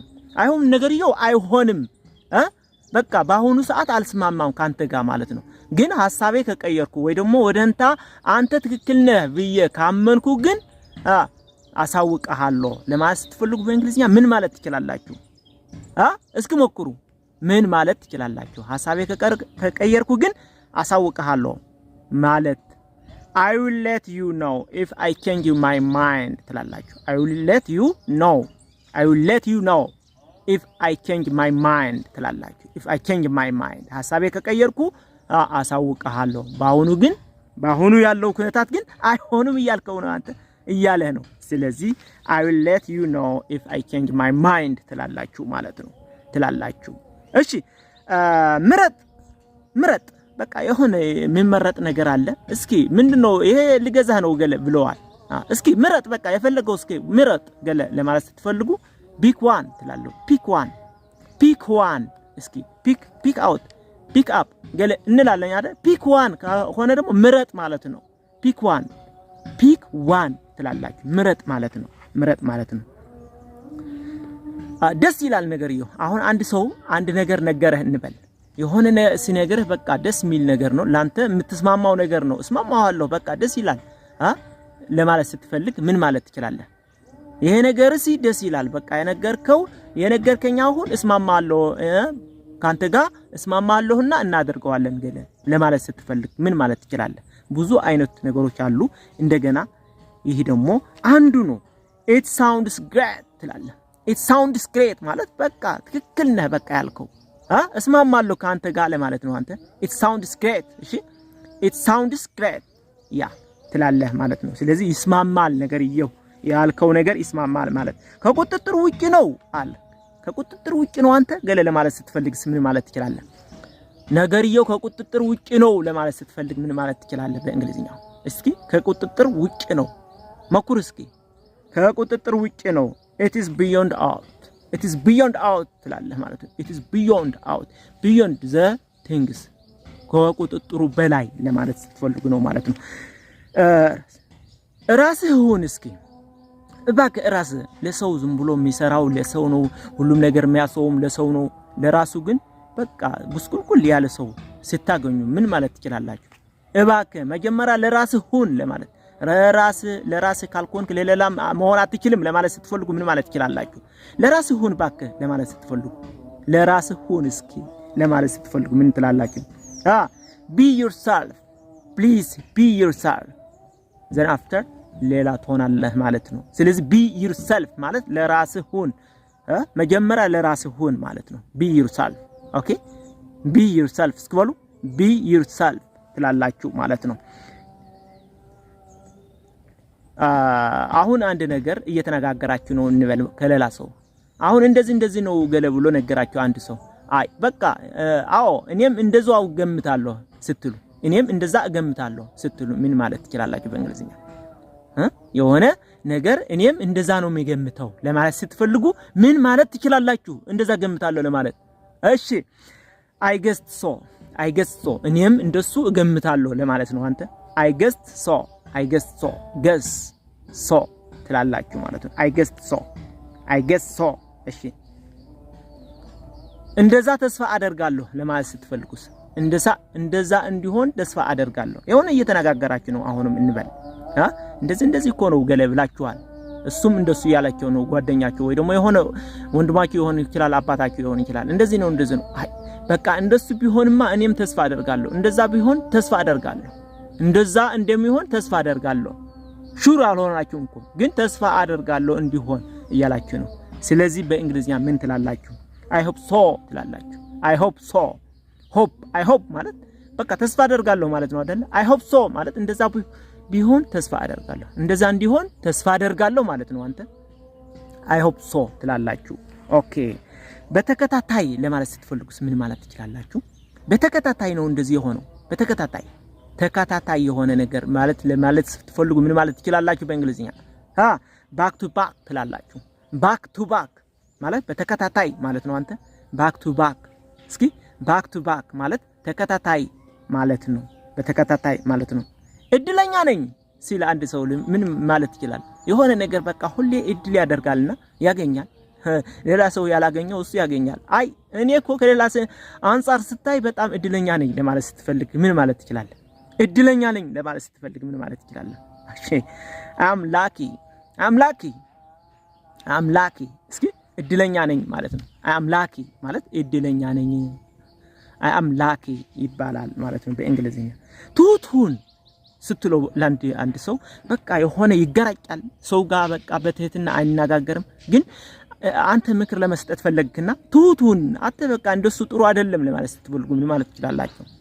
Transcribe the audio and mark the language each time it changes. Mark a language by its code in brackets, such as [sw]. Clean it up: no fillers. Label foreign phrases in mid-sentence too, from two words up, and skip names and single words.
[am] አይሆን ነገርየው አይሆንም በቃ በአሁኑ ሰዓት አልስማማም ካንተ ጋር ማለት ነው። ግን ሐሳቤ ከቀየርኩ ወይ ደግሞ ወደንታ አንተ ትክክል ነህ ብዬ ካመንኩ ግን አሳውቀሃለሁ ለማለት ስትፈልጉ በእንግሊዝኛ ምን ማለት ትችላላችሁ? እስኪ ሞክሩ። ምን ማለት ትችላላችሁ? ሐሳቤ ከቀየርኩ ግን አሳውቀሃለሁ ማለት [en] I will let you know if I change my mind [am] ትላላችሁ። [en] I will let you know if I change my mind [am] ትላላችሁ። [en] if I change my mind [am] ሐሳቤ ከቀየርኩ አሳውቀሃለሁ። በአሁኑ ያለው ኩነታት ግን አይሆንም እያልከው ነው አንተ እያለህ ነው። ስለዚህ [en] I will let you know if I change my mind [am] ትላላችሁ ማለት ነው ትላላችሁ። እሺ ምረጥ በቃ የሆነ የሚመረጥ ነገር አለ። እስኪ ምንድነው ይሄ ልገዛህ ነው ገለ ብለዋል። እስኪ ምረጥ በቃ የፈለገው እስኪ ምረጥ ገለ ለማለት ስትፈልጉ [en] pick one [am] ትላለሁ። [en] pick one [am] እስኪ [en] pick out pick up [am] ገለ እንላለን አይደል? [en] pick one [am] ከሆነ ደግሞ ምረጥ ማለት ነው። [en] pick one [am] ትላላችሁ። ምረጥ ማለት ነው። ደስ ይላል ነገርየው። አሁን አንድ ሰው አንድ ነገር ነገረህ እንበል። የሆነ ሲነገርህ በቃ ደስ የሚል ነገር ነው፣ ላንተ የምትስማማው ነገር ነው። እስማማዋለሁ በቃ ደስ ይላል ለማለት ስትፈልግ ምን ማለት ትችላለህ? ይሄ ነገርሲ ደስ ይላል በቃ የነገርከኝ አሁን እስማማለሁ ካንተ ጋር እስማማለሁና እናደርገዋለን ገለ ለማለት ስትፈልግ ምን ማለት ትችላለህ? ብዙ አይነት ነገሮች አሉ። እንደገና ይሄ ደግሞ አንዱ ነው። [en] it sounds great [am] ትላለህ። [en] it sounds great [am] ማለት በቃ ትክክል ነህ በቃ ያልከው እስማማለሁ ካንተ ጋር ለማለት ነው። አንተ [en] it sounds great [am] እሺ [en] it sounds great [am] ያ ትላለህ ማለት ነው። ስለዚህ ይስማማል ነገርየው ያልከው ነገር ይስማማል ማለት ከቁጥጥር ውጪ ነው አለ። ከቁጥጥር ውጪ ነው አንተ ገለ ለማለት ስትፈልግስ ምን ማለት ትችላለህ? ነገርየው ከቁጥጥር ውጪ ነው ለማለት ስትፈልግ ምን ማለት ትችላለህ በእንግሊዝኛው? እስኪ ከቁጥጥር ውጪ ነው መኩር እስኪ ከቁጥጥር ውጪ ነው [en] it is beyond out [am] ትላለህ ማለት ነው። [en] it is beyond the things [am] ከቁጥጥሩ በላይ ለማለት ስትፈልጉ ነው ማለት ነው። ራስህ ሁን እስኪ እባክህ ራስህ። ለሰው ዝም ብሎ የሚሰራው ለሰው ነው፣ ሁሉም ነገር የሚያሰውም ለሰው ነው። ለራሱ ግን በቃ ጉስቁልቁል ያለ ሰው ስታገኙ ምን ማለት ትችላላችሁ? እባክህ መጀመሪያ ለራስህ ሁን ለማለት ለራስህ ካልሆንክ ለሌላ መሆን አትችልም ለማለት ስትፈልጉ ምን ማለት ትችላላችሁ? ለራስህ ሁን እባክህ ለማለት ስትፈልጉ ለራስህ ሁን እስኪ ለማለት ስትፈልጉ ምን ትላላችሁ? [en] be yourself please be yourself then after [am] ሌላ ትሆናለህ ማለት ነው። ስለዚህ [en] be yourself [am] ማለት ለራስህ ሁን መጀመሪያ ለራስህ ሁን ማለት ነው። [en] be yourself [am] ኦኬ [en] be yourself [am] እስኪበሉ [en] be yourself [am] ትላላችሁ ማለት ነው። አሁን አንድ ነገር እየተነጋገራችሁ ነው እንበል ከሌላ ሰው። አሁን እንደዚህ ነው ገለ ብሎ ነገራችሁ አንድ ሰው። አይ በቃ አዎ እኔም እንደዛው ገምታለሁ ስትሉ እኔም እንደዛ እገምታለሁ ስትሉ ምን ማለት ትችላላችሁ በእንግሊዝኛ? የሆነ ነገር እኔም እንደዛ ነው የሚገምተው ለማለት ስትፈልጉ ምን ማለት ትችላላችሁ? እንደዛ ገምታለሁ ለማለት እሺ [en] I guess so [am] እኔም እንደሱ እገምታለሁ ለማለት ነው። አንተ [en] I guess [am] so ትላላችሁ ማለት ነው። [en] I guess so [am] እሺ እንደዛ ተስፋ አደርጋለሁ ለማለት ስትፈልጉስ እንደዛ እንዲሆን ተስፋ አደርጋለሁ። የሆነ እየተነጋገራችሁ ነው አሁንም እንበል እንደዚህ እኮ ነው ገለ ብላችኋል። እሱም እንደሱ ያላቸው ነው ጓደኛቸው ወይ ደግሞ የሆነ ወንድማቸው ይሆን ይችላል አባታቸው ይሆን ይችላል እንደዚህ ነው አይ በቃ እንደሱ ቢሆንማ እኔም ተስፋ አደርጋለሁ እንደዛ ቢሆን ተስፋ አደርጋለሁ እንደዛ እንደሚሆን ተስፋ አደርጋለሁ ሹር አልሆናችሁም እኮ ግን ተስፋ አደርጋለሁ እንዲሆን እያላችሁ ነው ስለዚህ በእንግሊዝኛ ምን ትላላችሁ [en] I hope so [am] ትላላችሁ I [en] hope so I hope [am] ማለት በቃ ተስፋ አደርጋለሁ ማለት ነው አይደል [en] I hope so [am] ማለት እንደዛ ቢሆን ተስፋ አደርጋለሁ እንደዛ እንዲሆን ተስፋ አደርጋለሁ ማለት ነው አንተ [en] I hope so [am] ትላላችሁ ኦኬ በተከታታይ ለማለት ስትፈልጉስ ምን ማለት ትችላላችሁ በተከታታይ ነው እንደዚህ የሆነው ተከታታይ የሆነ ነገር ማለት ለማለት ስትፈልጉ ምን ማለት ትችላላችሁ በእንግሊዝኛ back [en] to back [am] ትላላችሁ [en] back to back [am] ማለት በተከታታይ ማለት ነው አንተ [en] back to back [am] እስኪ [en] back to back [am] ማለት ተከታታይ ማለት ነው በተከታታይ ማለት ነው እድለኛ ነኝ ሲል አንድ ሰው ምን ማለት ይችላል የሆነ ነገር በቃ ሁሌ እድል ያደርጋልና ያገኛል ሌላ ሰው ያላገኘው እሱ ያገኛል አይ እኔ እኮ ከሌላ አንፃር ስታይ በጣም እድለኛ ነኝ ለማለት ስትፈልግ ምን ማለት ይችላል እድለኛ ነኝ ለማለት ስትፈልግ ምን ማለት ይችላል እሺ I'm lucky እስኪ እድለኛ ነኝ ማለት ነው [en] I'm lucky [am] ማለት እድለኛ ነኝ [en] I am lucky [am] ይባላል ማለት ነው በእንግሊዝኛ ትሁቱን ስትለው አንድ ሰው በቃ የሆነ ይገራጫል ሰው ጋር በቃ በትህትና አይናጋገርም ግን አንተ ምክር ለመስጠት ፈለግክና ትሁቱን አተ በቃ እንደሱ ጥሩ አይደለም ለማለት ስትፈልጉ ምን ማለት ይችላልላችሁ